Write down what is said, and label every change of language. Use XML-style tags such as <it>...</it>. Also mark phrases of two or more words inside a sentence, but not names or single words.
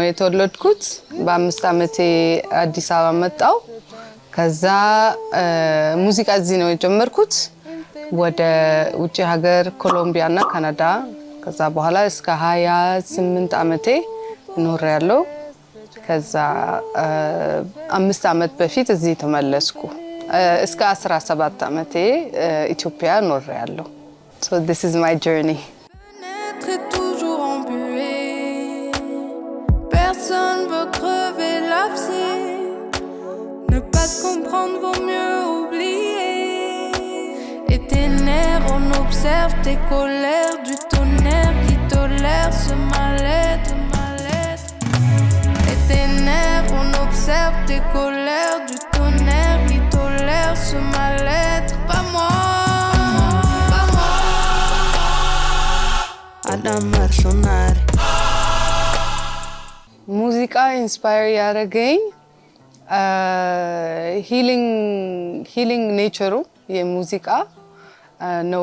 <am>የተወለድኩት በ5 ዓመቴ አዲስ አበባ መጣው ከዛ ሙዚቃ እዚህ ነው የጀመርኩት ወደ ውጪ ሀገር ኮሎምቢያና ካናዳ ከዛ በኋላ እስከ 28 ዓመቴ ኖሬያለሁ ከዛ 5 ዓመት በፊት እዚህ ተመለስኩ እስከ 17 ዓመቴ ኢትዮጵያ ኖሬያለሁ</am> <en>So this is my journey.</en> <fr>Toujours embué. Personne veut crever l'abcès. Ne pas se comprendre vaut mieux oublier. Et tes nerfs, on observe tes colères du tonnerre qui tolère ce mal-être. Et tes nerfs, on observe tes colères du tonnerre qui tolère ce mal-être. Pas moi.</fr> <am>ሙዚቃ ኢንስፓየር ያደረገኝ</am> <en>healing nature</en> <am>የሙዚቃ ነው</am>